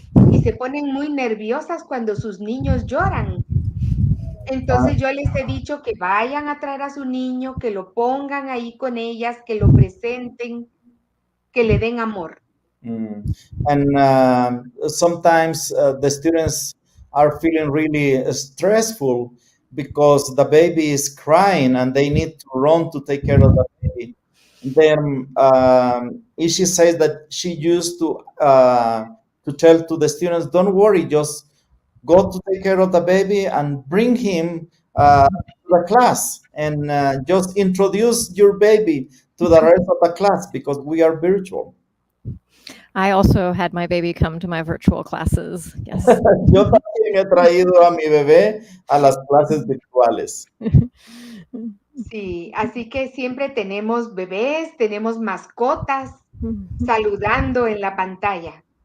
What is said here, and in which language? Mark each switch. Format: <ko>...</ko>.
<es>Y se ponen muy nerviosas cuando sus niños lloran. Entonces yo les he dicho que vayan a traer a su niño, que lo pongan ahí con ellas, que lo presenten, que le den amor.</es> <en>And sometimes the students are feeling really stressful because the baby is crying and they need to run to take care of the baby. Then she says that she used to tell to the students, don't worry, just go to take care of the baby and bring him to the class and just introduce your baby to the rest of the class because we are virtual. I also had my baby come to my virtual classes. Yes.</en> <es>Yo también he traído a mi bebé a las clases virtuales. Sí, así que siempre tenemos bebés, tenemos mascotas saludando en la pantalla.</es>